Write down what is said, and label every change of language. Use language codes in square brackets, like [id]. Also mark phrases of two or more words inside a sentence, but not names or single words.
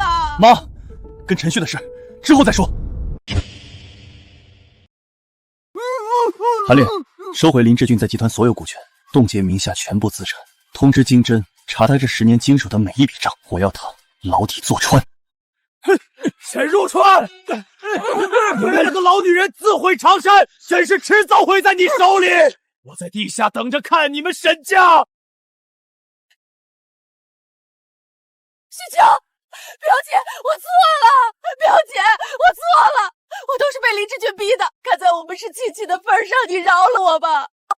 [zh] 媽，跟陳旭的事之後再說。韓烈，收回林志俊在集團所有股權，凍結名下全部資產，通知金針查他這10年經手的每一筆賬，我要他牢底坐穿。沈如川，你們兩個老女人自毀長山，沈氏遲早會在你手裡。我在地下等着看你們沈家。旭秋，表姐，我錯了，表姐，我錯了，我都是被林志俊逼的，看在我們是親戚的份上，你饒了我吧。